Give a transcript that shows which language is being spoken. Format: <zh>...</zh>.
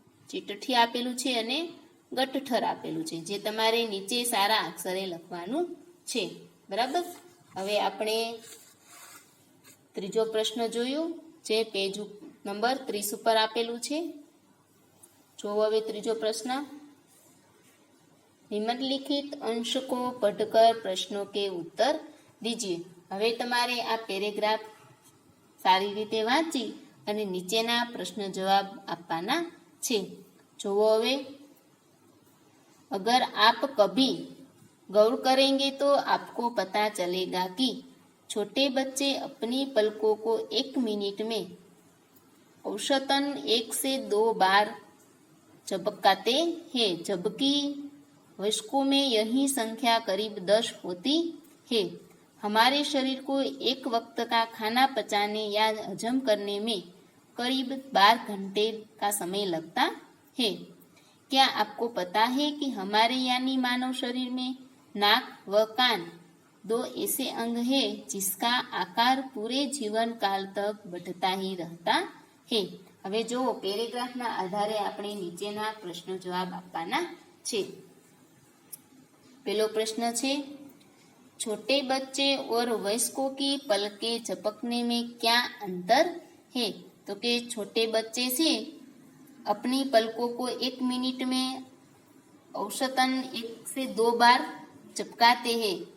<gu>ચીઠ્ઠી આપેલું છે અને ગઠ્ઠર આપેલું છે, જે તમારે નીચે સારા અક્ષરે લખવાનું છે, બરાબર। હવે આપણે ત્રીજો પ્રશ્ન જોયું, જે પેજ નંબર 30 ઉપર આપેલું છે।</gu> <hi>જો હવે ત્રીજો પ્રશ્ન, निम्नलिखित अंश को पढ़कर प्रश्नों के उत्तर दीजिए।</hi> <gu>હવે તમારે આ પેરેગ્રાફ સારી રીતે વાંચી અને નીચેના પ્રશ્ન જવાબ આપવાના છે। જોવો હવે,</gu> <hi>अगर आप कभी गौर करेंगे तो आपको पता चलेगा कि छोटे बच्चे अपनी पलकों को 1 मिनट में औसतन 1 से 2 बार झपकाते हैं, जबकि वयस्कों में यही संख्या करीब 10 होती है। हमारे शरीर को एक वक्त का खाना पचाने या हजम करने में करीब 12 घंटे का समय लगता है। क्या आपको पता है कि हमारे यानी मानव शरीर में नाक व कान 2 ऐसे अंग है जिसका आकार पूरे जीवन काल तक बढ़ता ही रहता है।</hi> <gu>હવે જો પેરેગ્રાફના આધારે આપણે નીચેના પ્રશ્નો જવાબ આપવાના છે।</gu> <hi>पहलो प्रश्न है छोटे बच्चे और वयस्कों की पलकें झपकने में क्या अंतर है। तो के छोटे बच्चे से अपनी पलकों को 1 मिनट में औसतन 1 से 2 बार झपकाते हैं,</hi>